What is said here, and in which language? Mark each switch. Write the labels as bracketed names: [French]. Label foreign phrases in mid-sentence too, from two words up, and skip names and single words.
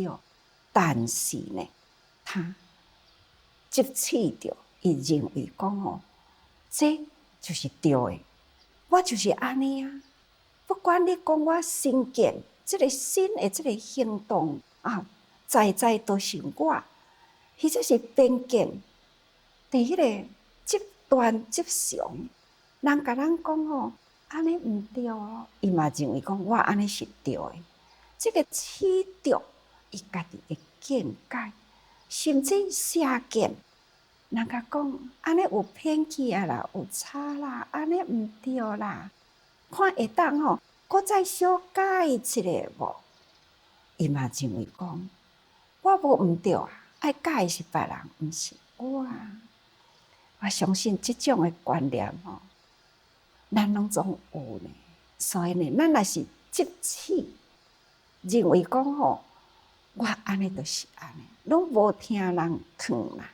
[Min Nan Chinese] 但是呢，他接取着，伊认为讲这就是对的，我就是安尼啊。不管你讲我身见，这个身的这个行动啊，在都是我，或者是边见，伫迄个极端极常，人甲咱讲安尼毋对哦，伊嘛认为讲我安尼是对的。这个取着伊家己的见解，甚至邪见，人甲讲安尼有偏去啊啦，有差啦，安尼毋对啦，看会当搁再小改一下无？伊嘛认为讲我无毋对啊，爱改是别人，毋是我啊。我相信即种的观念咱拢总有呢。所以呢，咱若是接取，认为讲我安尼就是安尼，拢无听人劝啦。